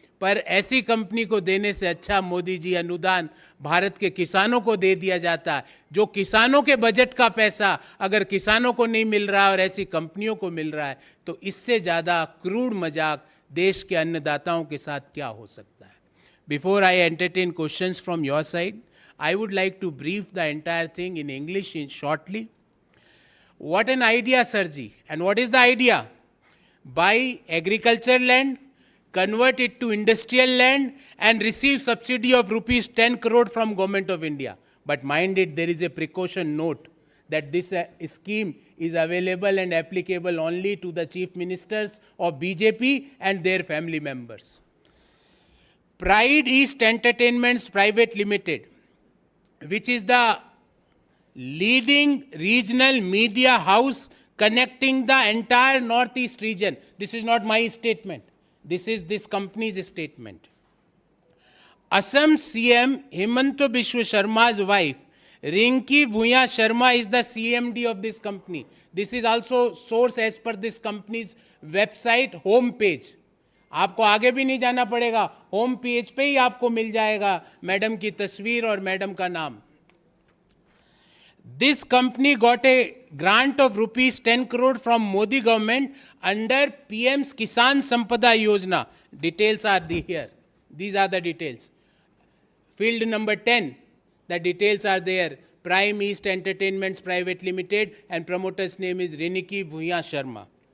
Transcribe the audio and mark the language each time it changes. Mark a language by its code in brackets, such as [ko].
[hi] पर ऐसी कंपनी को देने से अच्छा मोदी जी अनुदान भारत के किसानों को दे दिया जाता है। जो किसानों के बजट का पैसा अगर किसानों को नहीं मिल रहा है और ऐसी कंपनियों को मिल रहा है, तो इससे ज़्यादा क्रूर मजाक देश के अन्नदाताओं के साथ क्या हो सकता है? [en] Before I entertain questions from your side, I would like to brief the entire thing in English shortly. What an idea, Sirji. And what is the idea? Buy agriculture land, convert it to industrial land and receive subsidy of rupees 10 crore from Government of India. But mind it, there is a precaution note that this scheme is available and applicable only to the chief ministers of BJP and their family members. Pride East Entertainments Private Limited, which is the leading regional media house connecting the entire northeast region. This is not my statement. This is this company's statement. Assam CM Himanta Biswa Sharma's wife Rinki Bhuya Sharma is the CMD of this company. This is also source as per this company's website home page. [hi] आपको आगे भी नहीं जाना पड़ेगा, home page पे ही आपको मिल जाएगा madam की तस्वीर और मैडम का नाम. [en] This company got a grant of rupees 10 crore from Modi government under PM's Kisan Sampada Yojana. Details are here. These are the details. Field number 10, the details are there. Prime East Entertainments Private Limited and promoter's name is Rinki Bhuya Sharma.